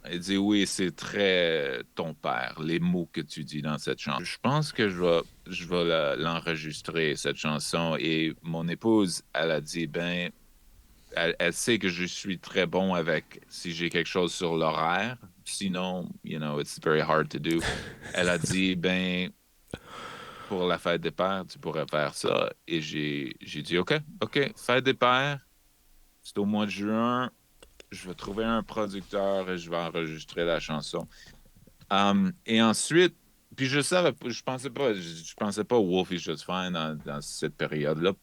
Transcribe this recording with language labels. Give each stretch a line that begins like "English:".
French: Il dit oui, c'est très ton père, les mots que tu dis dans cette chanson. Je pense que je vais l'enregistrer, cette chanson. Et mon épouse, elle a dit, ben, elle sait que je suis très bon avec si j'ai quelque chose sur l'horaire. Sinon,
English: you know, it's very hard to do.
French: Elle a dit, ben, pour la fête des pères, tu pourrais faire ça. Et j'ai dit, OK, OK, fête des pères, c'est au mois de juin. Je vais trouver un producteur et je vais enregistrer la chanson. Et ensuite, puis je savais, je pensais pas Wolf is Just Fine dans cette période-là.